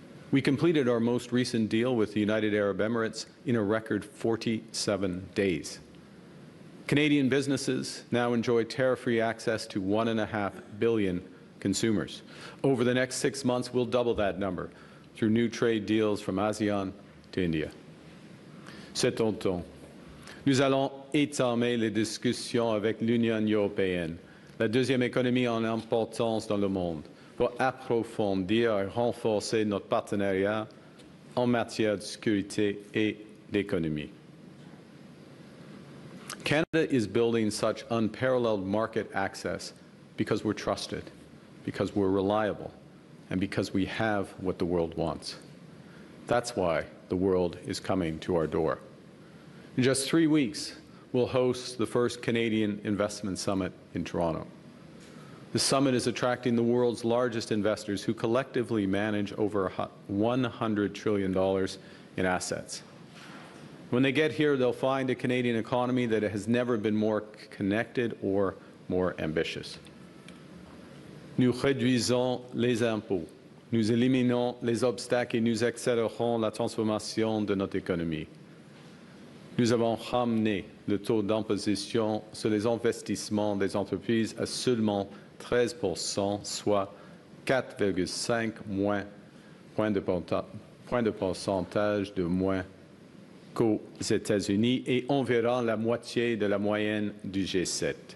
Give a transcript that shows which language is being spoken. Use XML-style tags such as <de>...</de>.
<en>We completed our most recent deal with the United Arab Emirates in a record 47 days. Canadian businesses now enjoy tariff-free access to 1.5 billion consumers. Over the next 6 months, we'll double that number through new trade deals from ASEAN to India.</en> <fr>Cet automne, nous allons entamer les discussions avec l'Union européenne, la deuxième économie en importance dans le monde, pour approfondir et renforcer notre partenariat en matière de sécurité et d'économie.</fr> <en>Canada is building such unparalleled market access because we're trusted, because we're reliable, and because we have what the world wants. That's why the world is coming to our door. In just 3 weeks, we'll host the first Canadian Investment Summit in Toronto. The summit is attracting the world's largest investors who collectively manage over $100 trillion in assets. When they get here, they'll find a Canadian economy that has never been more connected or more ambitious.</en> <fr>Nous réduisons les impôts, nous éliminons les obstacles et nous accélérons la transformation de notre économie. Nous avons ramené le taux d'imposition sur les investissements des entreprises à seulement 13%, soit 4,5 points de pourcentage de moins qu'aux États-Unis et environ la moitié de la moyenne du G7.</fr>